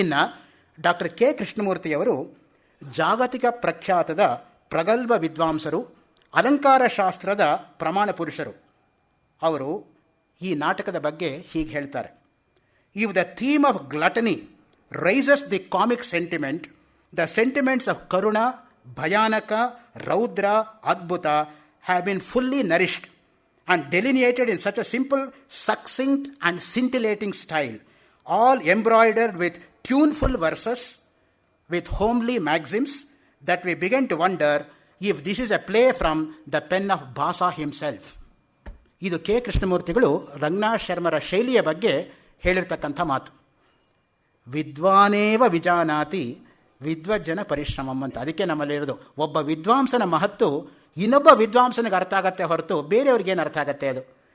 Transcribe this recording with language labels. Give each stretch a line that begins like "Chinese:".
Kannada: ಇನ್ನು doctor K ಕೃಷ್ಣಮೂರ್ತಿಯವರು ಜಾಗತಿಕ ಪ್ರಖ್ಯಾತದ ಪ್ರಗಲ್ಭ ವಿದ್ವಾಂಸರು, ಅಲಂಕಾರ ಶಾಸ್ತ್ರದ ಪ್ರಮಾಣ ಪುರುಷರು. ಅವರು ಈ ನಾಟಕದ ಬಗ್ಗೆ ಹೀಗೆ ಹೇಳ್ತಾರೆ:
English: If the theme of gluttony raises the comic sentiment, the sentiments of karuna, bhayanaka, raudra, adbhuta have been fully nourished and delineated in such a simple, succinct and scintillating style, all embroidered with tuneful verses, with homely maxims, that we begin to wonder if this is a play from the pen of Bhasa himself.
Kannada: ಇದು K ಕೃಷ್ಣಮೂರ್ತಿಗಳು Ranganath ಶರ್ಮರ ಶೈಲಿಯ ಬಗ್ಗೆ ಹೇಳಿರ್ತಕ್ಕಂಥ ಮಾತು.
Sanskrit: ವಿದ್ವಾನೇವ ವಿಜಾನಾತಿ ವಿದ್ವಜ್ಜನ ಪರಿಶ್ರಮಂ ಅಂತ.
Kannada: ಅದಕ್ಕೆ ನಮ್ಮಲ್ಲಿರೋದು ಒಬ್ಬ ವಿದ್ವಾಂಸನ ಮಹತ್ತು ಇನ್ನೊಬ್ಬ ವಿದ್ವಾಂಸನಿಗೆ ಅರ್ಥ ಆಗತ್ತೆ ಹೊರತು ಬೇರೆಯವ್ರಿಗೇನು ಅರ್ಥ ಆಗತ್ತೆ ಅದು.